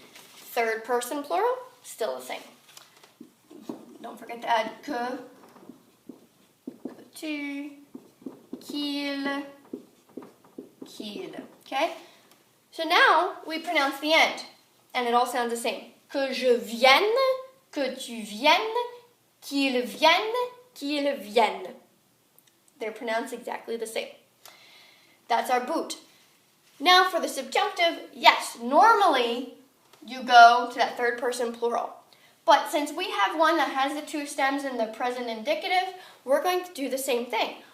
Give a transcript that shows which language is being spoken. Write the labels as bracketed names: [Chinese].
[English] Third person plural, still the same. Don't forget to add que, [French] tu, qu'il, qu'il. [English] Okay? So now we pronounce the end, and it all sounds the same. [French] Que je vienne, que tu viennes, qu'il vienne, qu'il vienne. [English] They're pronounced exactly the same. That's our boot. Now for the subjunctive, yes, normally you go to that third person plural. But since we have one that has the two stems in the present indicative, we're going to do the same thing.